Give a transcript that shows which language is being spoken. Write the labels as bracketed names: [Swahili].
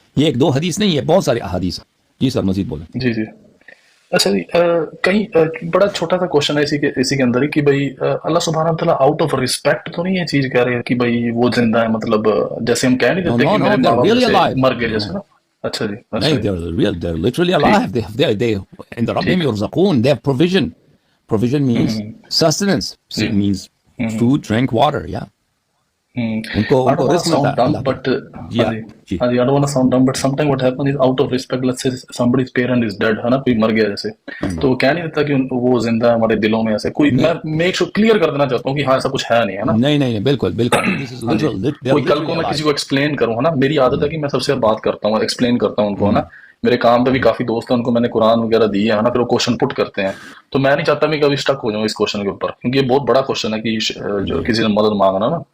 [Urdu] یہ ایک دو حدیث نہیں ہے، بہت سارے احادیث ہیں. جی سر مزید بولیں. جی جی اچھا جی، کہیں بڑا چھوٹا سا کوشچن ہے اسی کے اندر ہی کہ بھائی اللہ سبحانہ تعالیٰ آؤٹ آف ریسپیکٹ تو نہیں یہ چیز کہہ رہے ہیں کہ بھائی وہ زندہ ہے، مطلب جیسے ہم کہہ نہیں دیتے کہ میرے ماں باپ مر گئے جیسے نا. اچھا جی، [English] نہیں، they're literally alive. They in the [Arabic] ربهم يرزقون. [English] They have provision. Provision means sustenance. It means food, drink, water. [Urdu] Yeah. ان کو رزق ملتا ہے. [English] But I don't want to sound dumb, but sometimes what happens is out of respect, let's say somebody's parent is dead [Urdu] ہے نا، کوئی مر گیا جیسے، تو وہ کہہ نہیں دیتا کہ وہ زندہ ہے ہمارے دلوں میں. ایسے کوئی میں میک شور کلیئر کر دینا چاہتا ہوں کہ ہاں ایسا کچھ ہے نہیں ہے نا. نہیں، بالکل کوئی کل کو میں کسی کو ایکسپلین کروں ہے نا، میری عادت ہے کہ میں سب سے بات کرتا ہوں، ایکسپلین کرتا ہوں ان کو ہے نا. میرے کام پہ بھی کافی دوست ہیں، ان کو میں نے قرآن وغیرہ دی ہے نا، پھر وہ کوشچن پٹ کرتے ہیں، تو میں نہیں چاہتا میں کبھی اسٹک ہو جاؤں اس کوشچن کے اوپر، کیونکہ یہ بہت بڑا کوشچن ہے کہ جو کسی سے مدد مانگنا نا.